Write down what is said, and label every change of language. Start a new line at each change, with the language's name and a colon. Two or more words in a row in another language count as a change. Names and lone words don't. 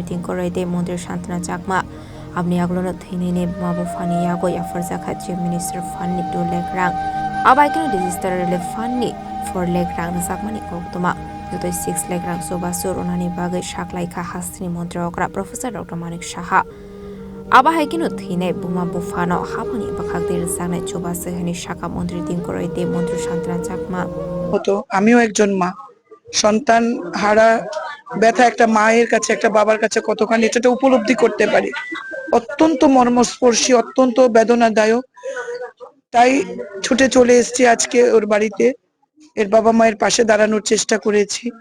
Kok Borok: तिंकुरैते मन्त्री शान्तना चाकमा आबुनि आगलोनो थैनायनि मुवाबुफानि यागो याफर जाखा
English: chief minister
Kok Borok: फान्डनि 2 लाख रां आबाइकिनो
English: disaster relief
Kok Borok: फान्डनि 4 लाख रां जाकमानि कक्तमा जुतै 6 लाख रां सोबासुर उनानि बागै साख्लाइखा हास्तिनि मन्त्री अग्रा प्रोफेसर डॉक्टर मानिक साहा आबाहायकिनो थैनाय बुमा बुफानो हाफानि बाखागदेर जानाय सोबासु हेनि शाखा मन्त्री तिंकुरैते मन्त्री शान्तना चाकमा
Bangla: হতো আমিও একজন মা সন্তান হারা ব্যথা একটা মায়ের কাছে একটা বাবার কাছে কতখানি এটা উপলব্ধি করতে পারি অত্যন্ত মর্মস্পর্শী অত্যন্ত বেদনাদায়ক তাই ছুটে চলে এসেছি আজকে ওর বাড়িতে এর বাবা মায়ের পাশে দাঁড়ানোর চেষ্টা করেছি